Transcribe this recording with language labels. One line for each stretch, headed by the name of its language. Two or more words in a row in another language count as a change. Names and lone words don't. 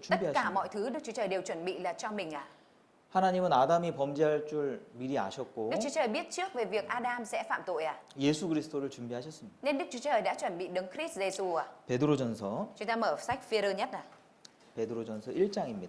Vietnamese: Tất cả
Korean: 준비하신
Vietnamese: mọi
Korean: 거예요.
Vietnamese: thứ Đức Chúa Trời đều chuẩn bị là cho mình.
Korean: 하나님은 아담이 범죄할 줄 미리 아셨고
Vietnamese: Đức Chúa Trời biết trước về việc Adam sẽ phạm tội.
Korean: 예수 그리스도를 준비하셨습니다.
Vietnamese: Nên Đức Chúa Trời đã chuẩn bị Đấng Christ Giêsu.
Korean: 베드로전서
Vietnamese: Chúng ta mở sách Phê-rơ nhất.
Korean: 베드로전서 1장입니다.